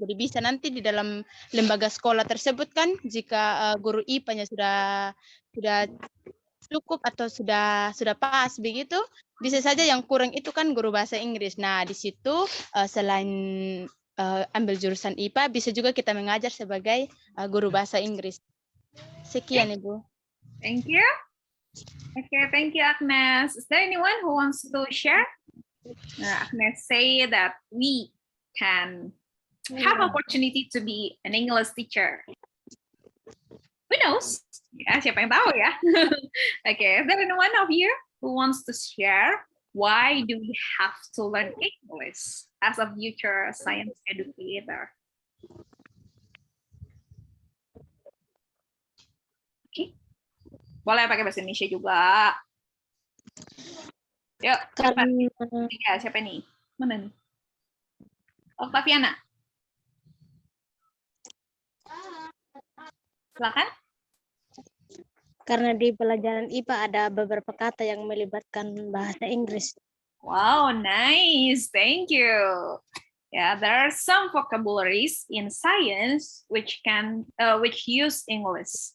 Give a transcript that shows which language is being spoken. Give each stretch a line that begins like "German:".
Indonesian: Jadi bisa nanti di dalam lembaga sekolah tersebut kan jika guru IPA-nya sudah cukup atau sudah pas begitu, bisa saja yang kurang itu kan guru bahasa Inggris. Nah, di situ selain ambil jurusan IPA bisa juga kita mengajar sebagai guru bahasa Inggris. Sekian, Ibu.
English: Thank you. Okay, thank you, Agnes. Is there anyone who wants to share? Agnes say that we can have opportunity to be an English teacher. Who knows?
Indonesian: Ya, siapa yang tahu ya?
English: Okay, is there anyone of you who wants to share why do we have to learn English as a future science educator? Okay.
Indonesian: Boleh pakai bahasa Indonesia juga. Yuk, siapa nih? Mana nih? Octaviana. Silakan. Karena di pelajaran IPA ada beberapa kata yang melibatkan bahasa Inggris.
English: Wow, nice. Thank you. Yeah, there are some vocabularies in science which use English.